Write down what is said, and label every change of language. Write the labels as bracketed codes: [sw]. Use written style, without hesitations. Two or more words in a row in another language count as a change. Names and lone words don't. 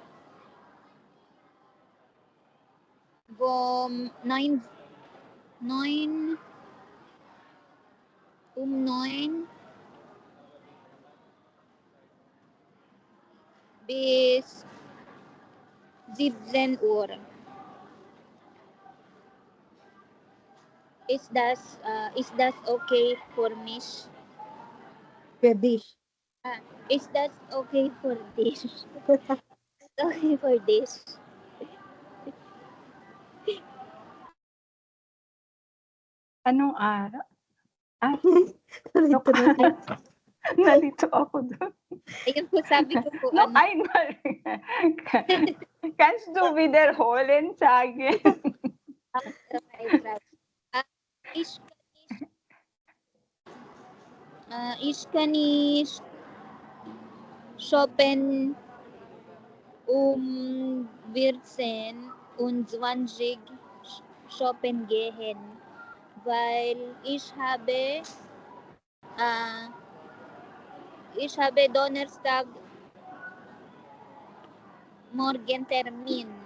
[de] um 9 bis 17 Uhr. Ist das okay für mich? Für dich. [en] Is that okay for this? Okay for this. [tl] Anong araw? Ah, Nalito na siya. nalito ako doon. Ayun po sabi ko po No, [de] einmal. Kannst du wiederholen sagen? Ich kann nicht shoppen 14 und 20 shoppen gehen, weil ich habe Donnerstag morgen Termin.